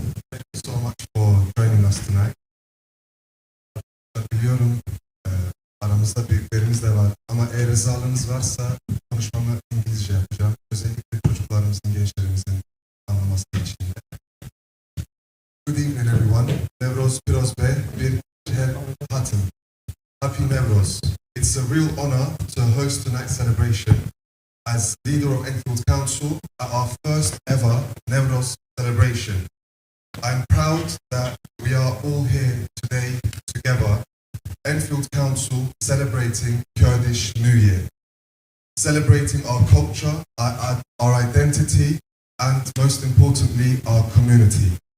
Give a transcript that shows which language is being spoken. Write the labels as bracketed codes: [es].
[en] Thank you so much for joining us tonight. [tr] Biliyorum aramızda büyüklerimiz de var ama eğer rızalığınız varsa konuşmamı İngilizce yapacağım. Özellikle çocuklarımızın, gençlerimizin anlaması için de. [en] Good evening everyone. Newroz Kurdish bir her hatın. Happy Newroz. It's a real honor to host tonight's celebration as leader of Enfield Council at our first ever Newroz celebration. I'm proud that we are all here today together, Enfield Council celebrating Kurdish New Year, celebrating our culture, our identity, and most importantly, our community.